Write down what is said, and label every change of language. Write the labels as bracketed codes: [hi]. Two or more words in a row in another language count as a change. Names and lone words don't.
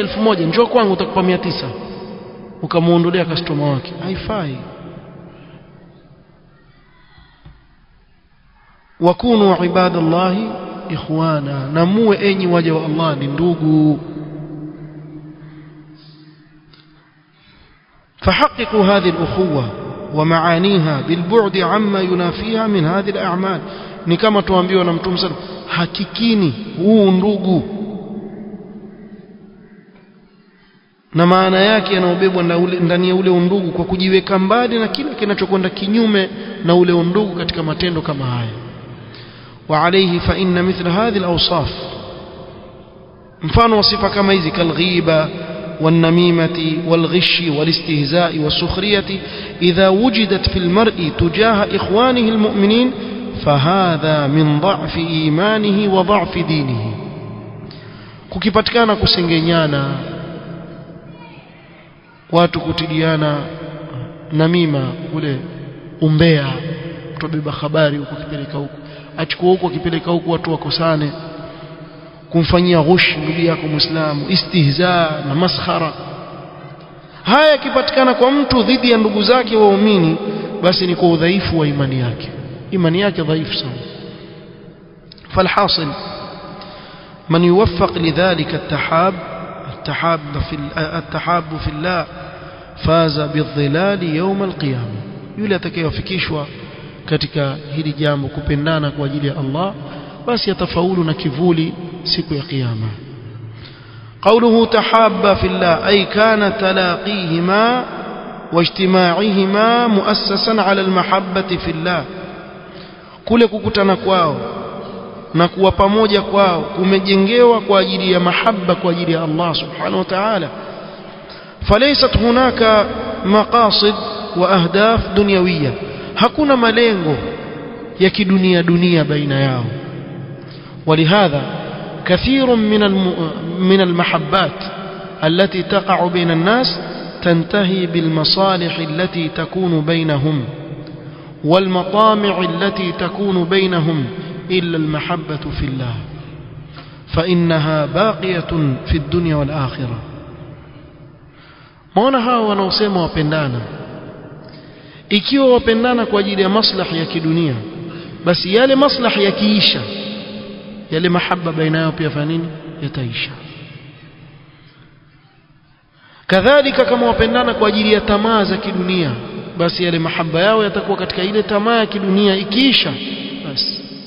[sw] 1000, njoo kwangu utakupa 900, ukamuondolea customer wake, haifai. [ar] وكونوا عباد الله إخوانا, [sw] na muwe enyi waja wa Allah ni ndugu. [ar] فحققوا هذه الأخوة ومعانيها بالبعد عما ينافيها من هذه الأعمال. [sw] ni kama tuambiwa na Mtume sana, hakikini huu ndugu na maana yake yanayobebwa ndani ya ule undugu, kwa kujiweka mbali na kile kinachokwenda kinyume na ule undugu katika matendo kama haya. [ar] وعليه فإن مثل هذه الأوصاف, [sw] mfano wa sifa kama hizi, [ar] kalghiba والنميمة والغش والاستهزاء والسخرية إذا وجدت في المرء تجاه إخوانه المؤمنين فهذا من ضعف إيمانه وضعف دينه. [sw] kukipatikana kusengenyana, watu kutiliana namima, ule umbea, kutobeba habari huko kipeleka huko, achukua huko kipeleka huko, watu wakosane, kumfanyia ghush ndugu yako Muislamu, istihza na maskhara. haya yakipatikana kwa mtu dhidi ya ndugu zake waumini, basi ni kwa udhaifu wa imani yake. imani yake dhaifu sana. [ar] فالحاصل من يوفق لذلك التحاب في الله فاز بالظلال يوم القيامة. [sw] yule atakayewafikishwa katika hili jambo, kupendana kwa ajili ya Allah, basi atafaulu na kivuli siku ya kiyama. [ar] قوله تحابا في الله أي كان تلاقيهما واجتماعهما مؤسسا على المحبة في الله. [sw] kule kukutana kwao na kuwa pamoja kwao kumejengewa kwa ajili ya mahaba kwa ajili ya Allah [ar] سبحانه وتعالى. فليست هناك مقاصد وأهداف دنيوية, [sw] hakuna malengo ya kidunia baina yao. [ar] ولهذا كثير من المحبات التي تقع بين الناس تنتهي بالمصالح التي تكون بينهم والمطامع التي تكون بينهم إلا المحبة في الله فإنها باقية في الدنيا والآخرة. [sw] maana hawa wanaosema wapendana, ikiwa wapendana kwa ajili ya maslahi ya kidunia, basi yale maslahi yakiisha, yale mahaba baina yao pia fanini yataisha. kadhalika kama wapendana kwa ajili ya tamaa za kidunia, basi yale mahaba yao yatakuwa katika ile tamaa ya kidunia, ikiisha basi.